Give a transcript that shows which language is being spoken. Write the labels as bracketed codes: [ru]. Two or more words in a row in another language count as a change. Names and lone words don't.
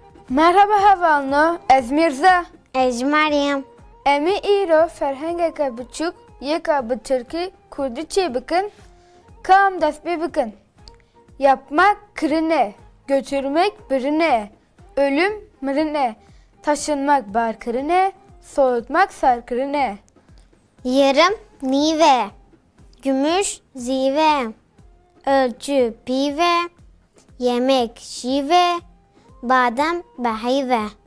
[ku] Merhaba havalno, ez Mirza. Ez Meryem. Emi îro ferhengeke biçûk yeka bi Tirkî Kurdî çê bikin, kam dest pê bikin. Yapmak kirine, götürmek birine, ölüm mirine, taşınmak barkirine, soğutmak sarkirine. Yarım nive, gümüş zive, ölçü pive, yemek şive, badem behive.